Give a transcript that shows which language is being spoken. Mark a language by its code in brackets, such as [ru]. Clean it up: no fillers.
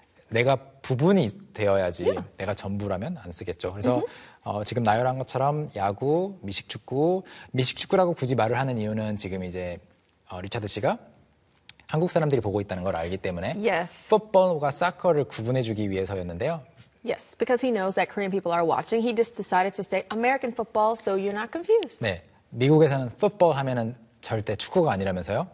[ko] 내가 부분이 되어야지 내가 전부라면 안 쓰겠죠. 그래서 지금 나열한 것처럼 야구, 미식축구, 미식축구라고 굳이 말을 하는 이유는 지금 이제 리차드 씨가 한국 사람들이 보고 있다는 걸 알기 때문에 풋볼과 사커를 구분해주기 위해서였는데요. [en] Yes, because he knows that Korean people are watching. He just decided to say American football so you're not confused. [ko] 네. 미국에서는 풋볼 하면은 절대 축구가 아니라면서요?